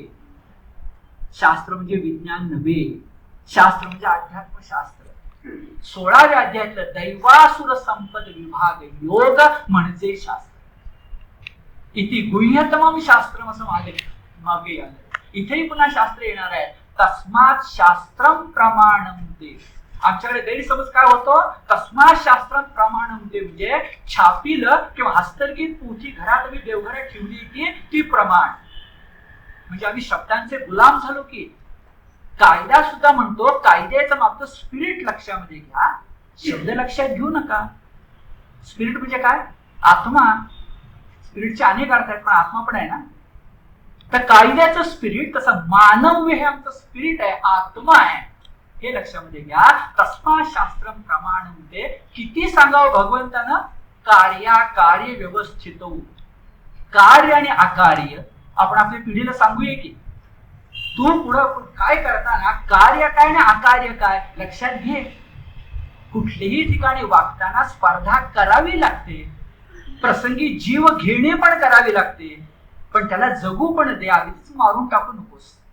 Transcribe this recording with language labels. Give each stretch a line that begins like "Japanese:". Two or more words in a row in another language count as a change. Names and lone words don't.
Marathi: शास्त्र म्हणजे विज्ञान नव्हे, शास्त्र म्हणजे अध्यात्मशास्त्र. 16व्या अध्यायातलं दैवासुर संपद विभाग योग म्हणजे शास्त्र. इथे
Sanskrit: गुह्यतमम शास्त्रम
Marathi: असं मागे आलं. इथेही पुन्हा शास्त्र येणार आहे.
Sanskrit: तस्मात शास्त्रम प्रमाणम ते.
Marathi: आमच्याकडे गैरसमज काय होतो?
Sanskrit: तस्मात शास्त्रम प्रमाणम ते
Marathi: म्हणजे छापीलं किंवा हस्तलिखित पोथी घरात आम्ही देवघरात ठेवली की ती प्रमाण. म्हणजे आम्ही शब्दांचे गुलाम झालो की. कायदा सुद्धा म्हणतो, कायद्याचं मागचं स्पिरिट लक्षामध्ये घ्या, शब्द लक्षात घेऊ नका. स्पिरिट म्हणजे काय? आत्मा. स्पिरिटचे अनेक अर्थ आहेत, पण आत्मा पण आहे ना. तर कायद्याचं स्पिरिट तसं मानव्य हे आमचं स्पिरिट आहे, आत्मा आहे, हे लक्षामध्ये घ्या.
Sanskrit: तस्मा शास्त्रम प्रमाणते.
Marathi: किती सांगावं भगवंतानं? कार्य व्यवस्थित. कार्य आणि अकार्य आपण आपल्या पिढीला सांगूया की तू पुढं काय करताना कार्य काय ना अकार्य काय लक्षात घे. कुठल्याही ठिकाणी वागताना स्पर्धा करावी लागते, प्रसंगी जीव घेणे पण करावी लागते, पण त्याला जगू पण द्यावी, मारून टाकू नकोस.